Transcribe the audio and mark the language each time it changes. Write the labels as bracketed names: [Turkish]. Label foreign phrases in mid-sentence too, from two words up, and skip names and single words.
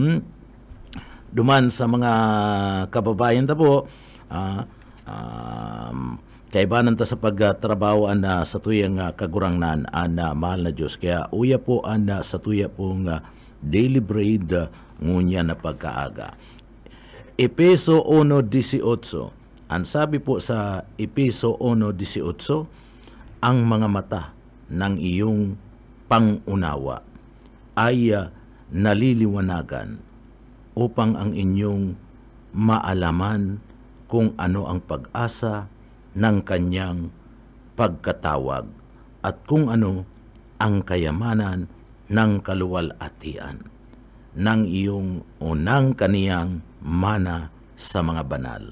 [Bikol] Duman sa mga kababayan ta po, kaibanan ta sa pagtrabaho na sa tuyang kagurangnan na mahal na Diyos. Kaya uya po sa tuya pong [English] daily bread [Bikol] ngunya na pagkaaga. [Filipino] Epeso 1:18. Ang sabi po sa Epeso 1:18, ang mga mata ng iyong pangunawa ay naliliwanagan upang ang inyong maalaman kung ano ang pag-asa ng kanyang pagkatawag at kung ano ang kayamanan ng kaluwalhatian ng iyong unang kaniyang mana sa mga banal.